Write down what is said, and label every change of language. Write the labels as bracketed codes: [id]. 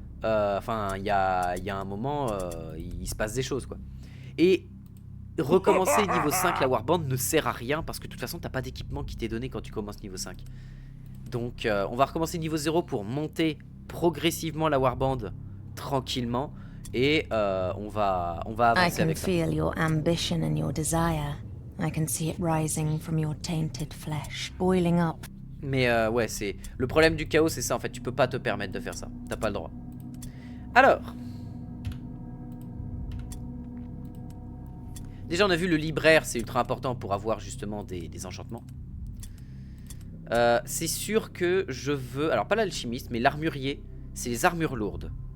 [fr] Enfin il y a un moment il se passe des choses quoi. Et recommencer niveau 5 la warband ne sert à rien. Parce que de toute façon t'as pas d'équipement qui t'est donné quand tu commences niveau 5. Donc on va recommencer niveau 0 pour monter progressivement la warband tranquillement. Et on va avancer avec ça. [en] I can feel your ambition and your desire. I can see it rising from your tainted flesh, boiling up. [fr] Mais ouais, c'est le problème du chaos, c'est ça en fait. Tu peux pas te permettre de faire ça. T'as pas le droit. Alors, déjà on a vu le libraire, c'est ultra important pour avoir justement des enchantements. C'est sûr que je veux... Alors pas l'alchimiste, mais l'armurier, c'est les armures lourdes.